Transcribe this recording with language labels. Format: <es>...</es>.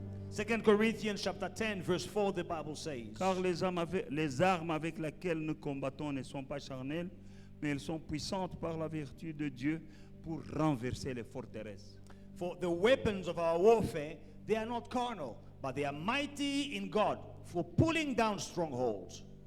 <en>2 Corinthians chapter 10, verse 4, the Bible says,</en> <fr>car les armes avec lesquelles nous combattons ne sont pas charnelles, mais elles sont puissantes par la vertu de Dieu pour renverser les forteresses.</fr> <en>for the weapons of our warfare, they are not carnal, but they are mighty in God for pulling down strongholds.</en>